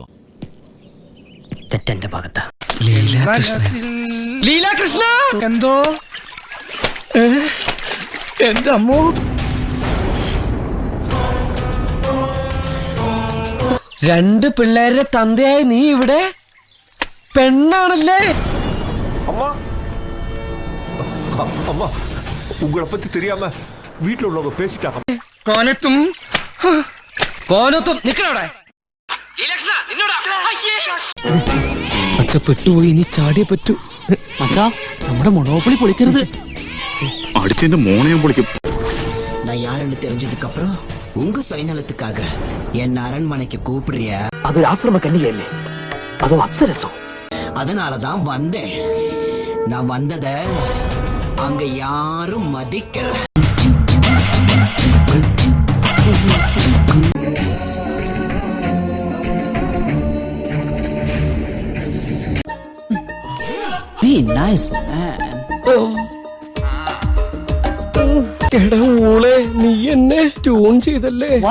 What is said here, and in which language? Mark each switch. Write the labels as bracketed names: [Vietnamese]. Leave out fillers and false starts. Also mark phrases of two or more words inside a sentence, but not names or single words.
[Malayalam] തെറ്റെന്റെ ഭാഗത്താ. ലീലാകൃഷ്ണ എന്തോ എന്റെ അമ്മോ. രണ്ട് പിള്ളേരുടെ തന്തയായി നീ ഇവിടെ പെണ്ണാണല്ലേ? [Tamil] அம்மா அம்மா உங்களை பத்தி தெரியாம வீட்டுல உள்ளவங்க பேசிட்டாங்க. [Malayalam] കോനത്തും കോനത്തും നിക്കണവിടെ. അച്ഛ പെട്ടുപോയി, ഇനി ചാടിയേ പറ്റൂ. അച്ഛാ, നമ്മുടെ മൊണോപ്പൊളി പൊളിക്കരുത്. അടിച്ചെന്റെ മോനെ ഞാൻ പൊളിക്കും. [Tamil] நான் யாருன்னு தெரிஞ்சதுக்கு அப்புறம் உங்க சுயநலத்துக்காக என்ன அரண்மனைக்கு கூப்பிடுறியா? [Malayalam] അതൊരു ആശ്രമ കന്യകയല്ലേ, അതോ അപ്സരസോ? [Tamil] அதனாலதான் வந்தேன். நான் வந்தத அங்க யாரும் மதிக்கல. [English] Be nice, man. [Malayalam] എടാ മോളെ, നീ എന്നെ ട്യൂൺ ചെയ്തല്ലേ?